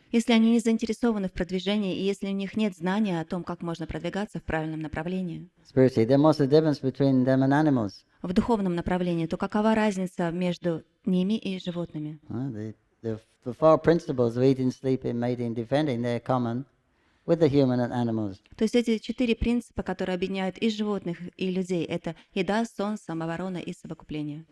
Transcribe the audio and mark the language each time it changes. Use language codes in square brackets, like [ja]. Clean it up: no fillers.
[ru] если они не заинтересованы в продвижении, и если у них нет знания о том, как можно продвигаться в правильном направлении, [en] spiritually, then what's the difference between them and animals? [ru] в духовном направлении, то какова разница между ними и животными? [en] The four principles of eating, sleeping, mating, defending, they're common with the human and animals. [ru] То есть эти 4 принципа, которые объединяют и животных, и людей, это еда, сон, самооборона и совокупление.